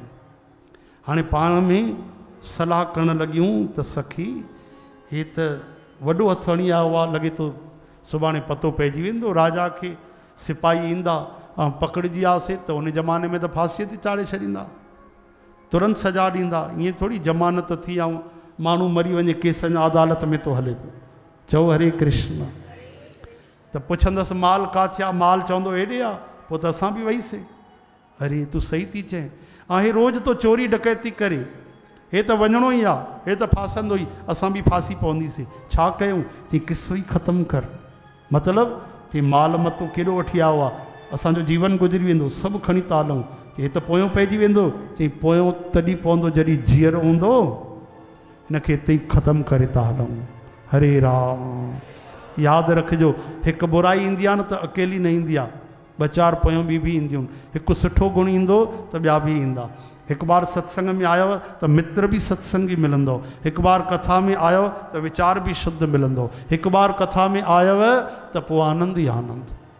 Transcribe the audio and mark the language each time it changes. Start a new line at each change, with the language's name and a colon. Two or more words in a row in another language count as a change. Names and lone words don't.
Sindhi: हाणे पाण में सलाह करणु लॻियूं त सखी हे त वॾो हथु हणी आयो आहे, लॻे थो सुभाणे पतो पइजी वेंदो, राजा खे सिपाही ईंदा ऐं पकड़िजी वियासीं त उन ज़माने में त फांसीअ ते चाढ़े छॾींदा, तुरंत सजा ॾींदा। ईअं थोरी ज़मानत थी ऐं माण्हू मरी वञे केसनि अदालत में थो हले पियो। चओ हरे कृष्ण। त पुछंदसि माल किथे आहे, माल चवंदो हेॾे आहे। पोइ त असां बि वईसीं। अरे तूं सही थी चए, ऐं हे रोज़ तो चोरी डकैती करे, हे त वञिणो ई आहे, हे त फासंदो ई, असां बि फांसी पवंदीसीं। छा कयूं? चई किसो ई ख़तमु कर। मतिलबु चई माल मतो केॾो वठी आयो आहे, असांजो जीवन गुज़री वेंदो, सभु खणी था हलूं। हे त पोयों पइजी वेंदो। चई पोयों तॾहिं पवंदो जॾहिं जीअर हूंदो, हिनखे हिते ई ख़तमु करे था हलूं। हरे राम। यादि रखिजो, हिकु बुराई ईंदी आहे न त अकेली न ईंदी आहे, 2-4 पोयों बि ईंदियूं। हिकु सुठो गुण ईंदो त ॿिया बि ईंदा। हिकु बार सत्संग में आयो त मित्र बि सत्संगी मिलंदो। हिकु बार कथा में आयो त वीचार बि शुद्ध मिलंदो। हिकु बार कथा में आयव त पोइ आनंद ई आनंद।